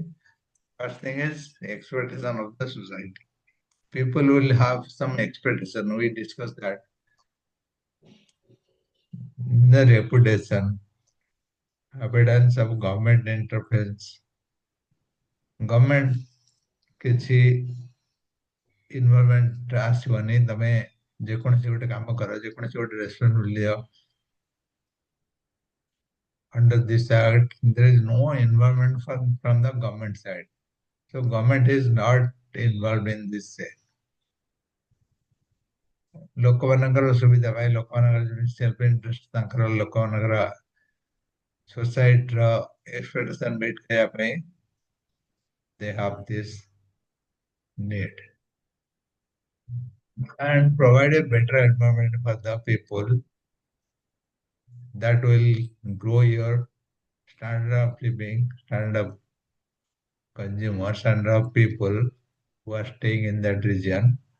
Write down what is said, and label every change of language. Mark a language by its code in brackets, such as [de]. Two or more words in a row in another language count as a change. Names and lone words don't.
[en] First thing is expectation of the society. People will have some expectation. We discussed that. The reputation, evidence of government interference. Government [or] କିଛି ଇନଭଲଭମେଣ୍ଟ ଆସିବନି ତମେ ଯେକୌଣସି ଗୋଟେ କାମ କର ଯେକୌଣସି ଗୋଟେ ରେସ୍ପନ୍ସିବିଲିଟି [en] under this act there is no involvement from the government side. So government is not involved in this [or] ଲୋକମାନଙ୍କର ସୁବିଧା ପାଇଁ ଲୋକମାନଙ୍କର [en] self interest [or] ତାଙ୍କର ଲୋକମାନଙ୍କର [en] societyର expectation meet [or] କରିବା ପାଇଁ [en] they have this need and provide a better environment for the people that will grow your standard of living, standard of consumer, standard of people who are staying in that region.